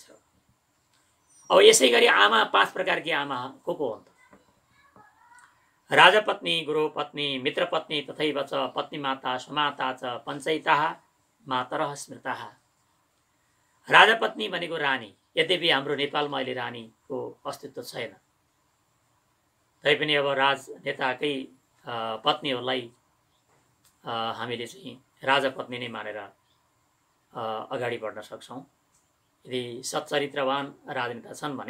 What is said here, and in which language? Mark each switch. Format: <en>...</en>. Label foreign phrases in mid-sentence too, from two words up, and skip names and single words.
<ne>अब यसै गरी आमा पाँच प्रकारकी आमा को हुन् त?</ne> <sa>राजपत्नी, गुरुपत्नी, मित्रपत्नी तथैव च पत्नी माता सुमाता च पञ्चैताः मातरः स्मृताः।</sa> <ne>राजपत्नी भनेको रानी, यद्यपि हाम्रो नेपालमा अहिले रानीको अस्तित्व छैन, तैपनि अब राजनेताकै पत्नीहरूलाई हामीले चाहिँ राजा पत्नी नै मानेर अगाडि बढ्न सक्छौँ यदि सच्चरित्रवान राजनेता छन् भने।</ne>